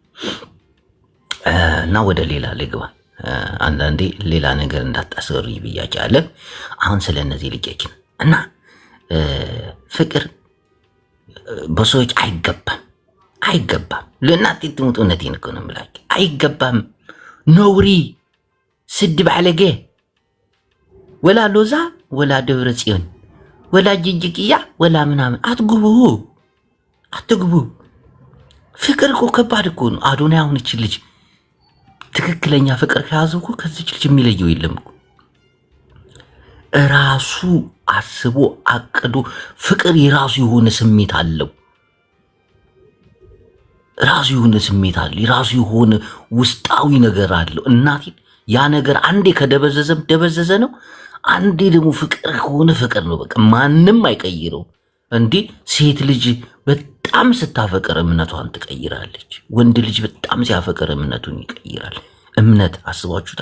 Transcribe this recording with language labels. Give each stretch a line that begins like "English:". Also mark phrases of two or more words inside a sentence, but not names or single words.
Amharic: እና ወደ ሌላ ልግባ። አንዳንዴ ሌላ ነገር እንዳታስገሩ ብያቄ አለ። አሁን ስለ እነዚህ ልጆችን እና ፍቅር በሰዎች አይገባም። ለእናቴ ትሙት እውነቴን እኮ ነው የምላቸው። አይገባም። ነውሪ ስድ ባለጌ ወላ ሎዛ ወላ ደብረ ጽዮን ወላ ጅጅቅያ ወላ ምናምን አትግቡ። ፍቅር እኮ ከባድ እኮ ነው። አዶናይ አሁን እቺ ልጅ ትክክለኛ ፍቅር ከያዘው እኮ ከዚች ልጅ የሚለየው የለም እኮ። ራሱ አስቦ አቅዶ ፍቅር የራሱ የሆነ ስሜት አለው። ራሱ የሆነ ስሜት አለው። የራሱ የሆነ ውስጣዊ ነገር አለው። እናቴ ያ ነገር አንዴ ከደበዘዘም ደበዘዘ ነው። አንዴ ደግሞ ፍቅር ከሆነ ፍቅር ነው። በቃ ማንም አይቀይረው። እንዴ ሴት ልጅ በጣም ስታፈቅር እምነቷን ትቀይራለች። ወንድ ልጅ በጣም ሲያፈቅር እምነቱን ይቀይራል። እምነት አስባችሁታል?